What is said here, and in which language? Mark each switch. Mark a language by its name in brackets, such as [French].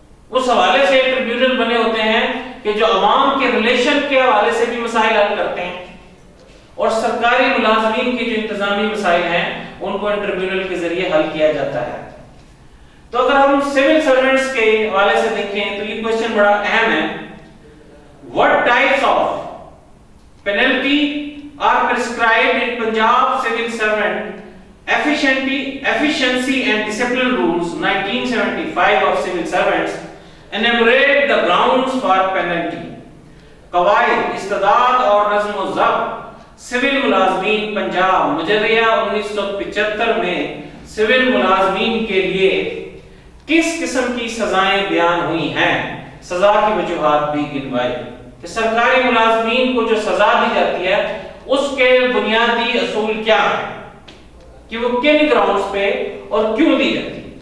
[Urdu] اس حوالے سے ٹریبیونل بنے ہوتے ہیں کہ جو عوام کے ریلیشن کے حوالے سے بھی مسائل حل کرتے ہیں، اور سرکاری ملازمین کے جو انتظامی مسائل ہیں ان کو ٹریبیونل کے ذریعے حل کیا جاتا ہے. تو اگر ہم سول سرونٹس کے حوالے سے دیکھیں تو یہ کوسچن بڑا اہم ہے. [English] What types of penalty are prescribed in Punjab civil servant efficiency and discipline rules 1975 of civil servants enumerate the grounds for penalty. [Urdu] قواعد استداد اور نظم و ضبط سول ملازمین پنجاب مجریہ 1975 میں سول ملازمین کے لیے کس قسم کی سزائیں بیان ہوئی ہیں، سزا کی وجوہات بھی گنوائی. کہ سرکاری ملازمین کو جو سزا دی جاتی ہے اس کے بنیادی اصول کیا ہیں، کہ وہ کن گراؤنڈز پہ اور کیوں دی جاتی ہے.